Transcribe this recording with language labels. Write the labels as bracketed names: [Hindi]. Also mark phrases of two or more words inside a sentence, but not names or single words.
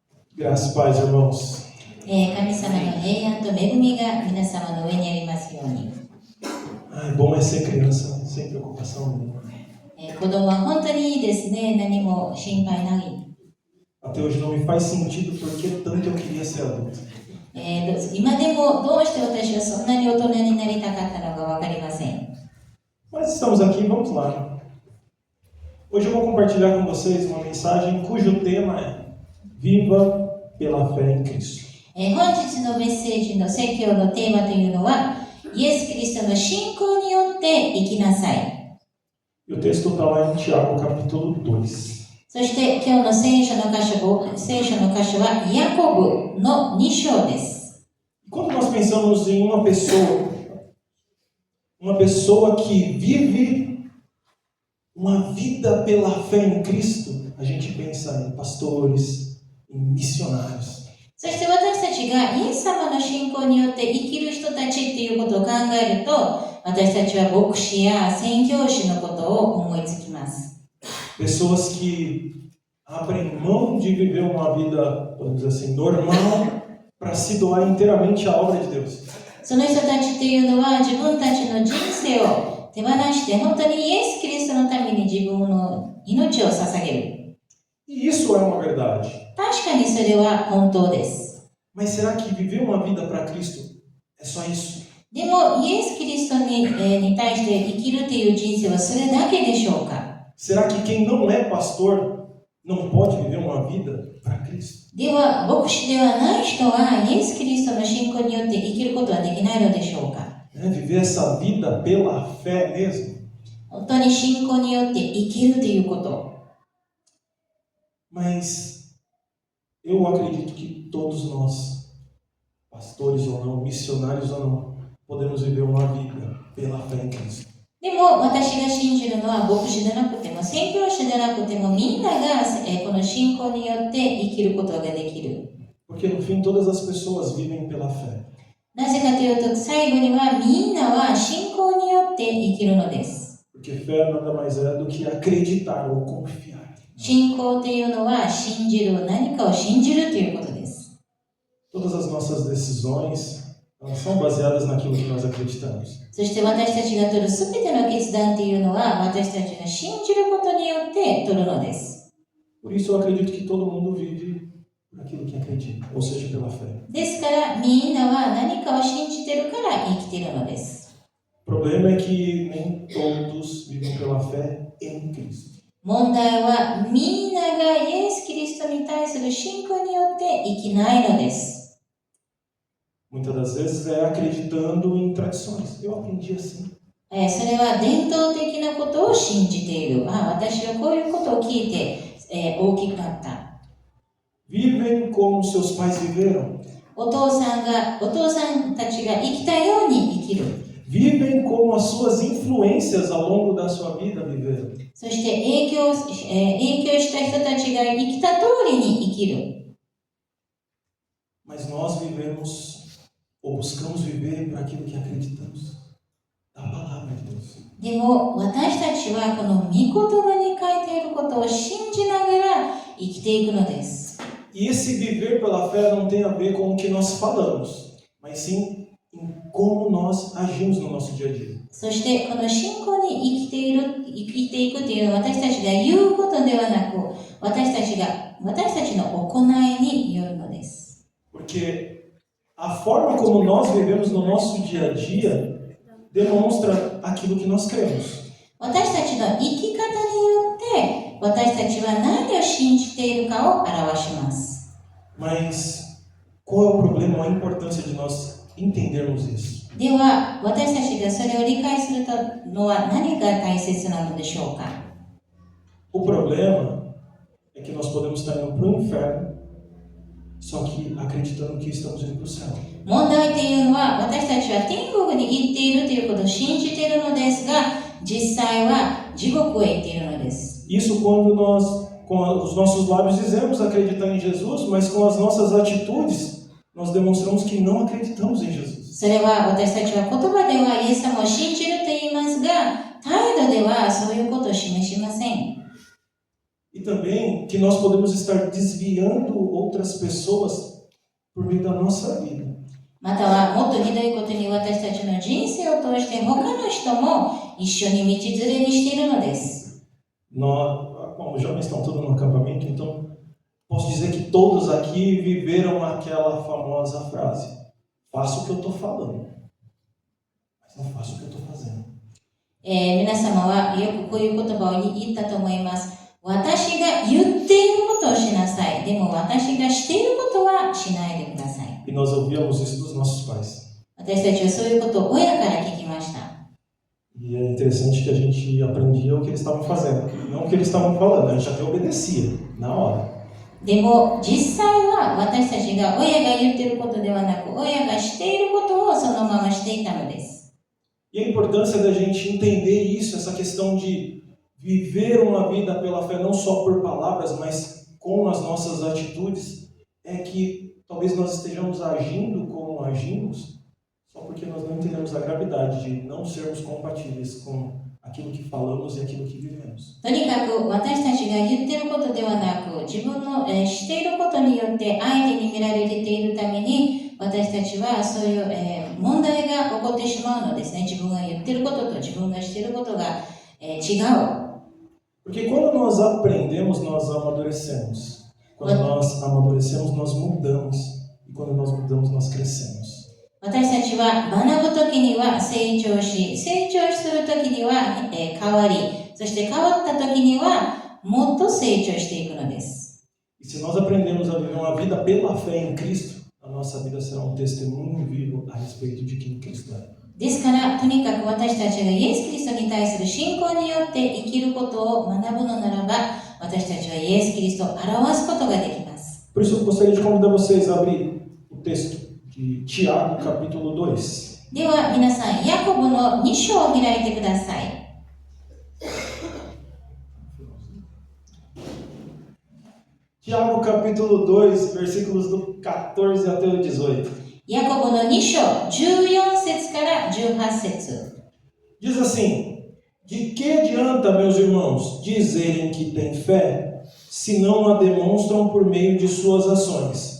[Portuguese] Graças e paz, irmãos. [Japanese] 神様の平安と恵みが皆様の上にありますように。 [Portuguese] Ai, bom é ser criança, sem preocupação nenhuma. [Japanese] 子供は本当にいいですね。何も心配ない。 [Portuguese] Até hoje não me faz sentido porque tanto eu queria ser adulto. [Japanese] 今でもどうして私はそんなに大人になりたかったのか分かりません。 [Portuguese] Mas estamos aqui, vamos lá. Hoje eu vou compartilhar com vocês uma mensagem cujo tema é Viva pela fé em Cristo. [Japanese] 本日のメッセージの説教のテーマというのは、イエス・キリストの信仰によって生きなさい。 [Portuguese] E o texto está lá em Tiago, capítulo 2. [Japanese] そして今日の聖書の箇所はヤコブの2章です。 [Portuguese] Quando nós pensamos em uma pessoa que vive uma vida pela fé em Cristo, a gente pensa em pastores, em missionários. [Japanese] そして私たちがイエス様の信仰によって生きる人たちっていうことを考えると、私たちは牧師や宣教師のことを思いつきます。 [Portuguese] Pessoas que abrem mão de viver uma vida, podemos dizer assim, normal, para se doar inteiramente à obra de Deus. [Japanese] その人たちっていうのは自分たちの人生を手放して本当にイエス・キリストのために自分の命を捧げる。 [Portuguese] E isso é uma verdade. [Japanese] 確かにそれは本当です。 [Portuguese] Mas será que viver uma vida para Cristo é só isso? [Japanese] でもイエス・キリストに対して生きるという人生はそれだけでしょうか？ [Portuguese] Será que quem não é pastor não pode viver uma vida para Cristo? [Japanese] では牧師ではない人はイエス・キリストの信仰によって生きることはできないのでしょうか？ [Portuguese] Viver essa vida pela fé mesmo? [Japanese] 本当に信仰によって生きるということ。 [Portuguese] Mas eu acredito que todos nós, pastores ou não, missionários ou não, podemos viver uma vida pela fé em Cristo. [Japanese] でも私が信じるのは牧師でなくても宣教師でなくてもみんながこの信仰によって生きることができる。 [Portuguese] Porque no fim todas as pessoas vivem pela fé. [Japanese] なぜかというと最後にはみんなは信仰によって生きるのです。 [Portuguese] Porque fé nada mais é do que acreditar ou confiar. [Japanese] 信仰というのは信じる、何かを信じるということです。 [Portuguese] Todas as nossas decisões, elas são baseadas naquilo que nós acreditamos. [Japanese] そして私たちが取るすべての決断というのは私たちが信じることによって取るのです。 [Portuguese] Por isso eu acredito que todo mundo vive por aquilo que acredita, ou seja, pela fé. [Japanese] ですからみんなは何かを信じてるから生きているのです。 [Portuguese] O problema é que nem todos vivem pela fé em Cristo. [Japanese] 問題はみんながイエス・キリストに対する信仰によって生きないのです。 [Portuguese] Muitas das vezes é acreditando em tradições. Eu aprendi assim. [Japanese] それは伝統的なことを信じている。私はこういうことを聞いて、大きくなった。 [Portuguese] Vivem como seus pais viveram. [Japanese] お父さんたちが生きたように生きる。 [Portuguese] Vivem como as suas influências ao longo da sua vida viveram. [Japanese] そして影響した人たちが生きた通りに生きる。 [Portuguese] Mas nós vivemos, ou buscamos viver por aquilo que acreditamos. Da palavra de Deus. [Japanese] でも私たちはこの御言葉に書いていることを信じながら生きていくのです。 [Portuguese] E esse viver pela fé não tem a ver com o que nós falamos, mas sim em como nós agimos no nosso dia a dia. [Japanese] そしてこの信仰に生きていくというのは私たちが言うことではなく、私たちの行いによるのです。 [Portuguese] Porque a forma como nós vivemos no nosso dia a dia demonstra aquilo que nós cremos. [Japanese] 私たちの生き方によって私たちは何を信じているかを表します。 [Portuguese] Mas qual é o problema ou a importância de nós entendermos isso? [Japanese] では私たちがそれを理解するのは何が大切なのでしょうか？ [Portuguese] O problema é que nós podemos estar indo para o inferno, só que acreditando que estamos indo para o céu. [Japanese] 問題というのは私たちは天国に行っているということを信じているのですが、実際は地獄へ行っているのです。 [Portuguese] Isso quando nós, com os nossos lábios dizemos acreditar em Jesus, mas com as nossas atitudes nós demonstramos que não acreditamos em Jesus. [Japanese] それは私たちは言葉ではイエス様を信じると言いますが、態度ではそういうことを示しません。 [Portuguese] E também que nós podemos estar desviando outras pessoas por meio da nossa vida. [Japanese] またはもっとひどいことに私たちの人生を通して他の人も一緒に道連れにしているのです。 [Portuguese] Bom, os jovens estão todos no acampamento, então posso dizer que todos aqui viveram aquela famosa frase: faço o que eu estou falando, mas não faço o que eu estou fazendo. [Japanese] 皆様はよくこういう言葉を言ったと思います。私が言っていることをしなさい。でも私がしていることはしないでください。 [Portuguese] E nós ouvíamos isso dos nossos pais. [Japanese] 私たちはそういうことを親から聞きました。 [Portuguese] E é interessante que a gente aprendia o que eles estavam fazendo, não o que eles estavam falando, a gente até obedecia na hora. [Japanese] でも実際は私たちが親が言っていることではなく、親がしていることをそのまましていたのです。 [Portuguese] E a importância da gente entender isso, essa questão de viver uma vida pela fé, não só por palavras, mas com as nossas atitudes, é que talvez nós estejamos agindo como agimos, só porque nós não entendemos a gravidade de não sermos compatíveis com aquilo que falamos e aquilo que vivemos. [Japanese] とにかく私たちが言っていることではなく、自分のしていることによって相手に見られているために、私たちはそういう問題が起こってしまうのですね。自分が言っていることと自分がしていることが違う。 [Portuguese] Porque quando nós aprendemos, nós amadurecemos. Quando nós amadurecemos, nós mudamos. E quando nós mudamos, nós crescemos. [Japanese] 私たちは学ぶときには成長し、成長するときには変わり、そして変わったときにはもっと成長していくのです。 [Portuguese] E se nós aprendemos a viver uma vida pela fé em Cristo, a nossa vida será um testemunho vivo a respeito de quem Cristo é. [Japanese] ですから、とにかく私たちがイエス・キリストに対する信仰によって生きることを学ぶのならば、私たちはイエス・キリストを表すことができます。 [Portuguese] Por isso eu gostaria de convidar vocês a abrir o texto de Tiago, capítulo 2. [Japanese] では皆さん、ヤコブの2章を開いてください。 [Portuguese] Tiago, capítulo 2, versículos do 14 até o 18. [Japanese] ヤコブの2章、14節から18節。 [Portuguese] Diz assim: De que adianta, meus irmãos, dizerem que têm fé, se não a demonstram por meio de suas ações?